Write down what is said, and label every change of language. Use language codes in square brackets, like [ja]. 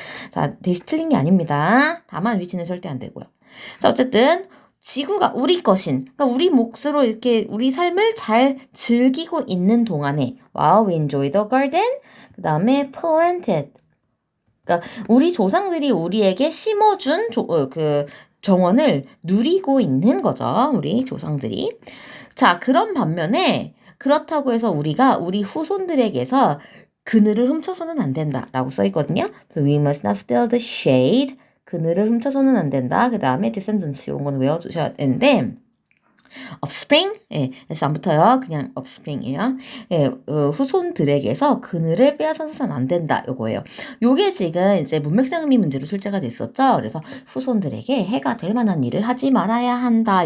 [ko] 자, that이 틀린 게 아닙니다. 다만 위치는 절대 안 되고요. 자, 어쨌든 지구가 우리 것인, 그러니까 우리 몫으로 이렇게 우리 삶을 잘 즐기고 있는 동안에 [en] while we enjoy the garden, [ko] 그 다음에 planted, 그러니까 우리 조상들이 우리에게 심어준 그 정원을 누리고 있는 거죠. 우리 조상들이. 자, 그런 반면에 그렇다고 해서 우리가 우리 후손들에게서 그늘을 훔쳐서는 안 된다라고 써 있거든요. [en] We must not steal the shade. [ko] 그늘을 훔쳐서는 안 된다. 그 다음에 descendants 이런 건 외워주셔야 되는데 offspring, 예, 그래서 안 붙어요. 그냥 offspring이에요. 예, 후손들에게서 그늘을 빼앗아서는 안 된다. 요거예요. 요게 지금 이제 문맥상 의미 문제로 출제가 됐었죠. 그래서 후손들에게 해가 될 만한 일을 하지 말아야 한다.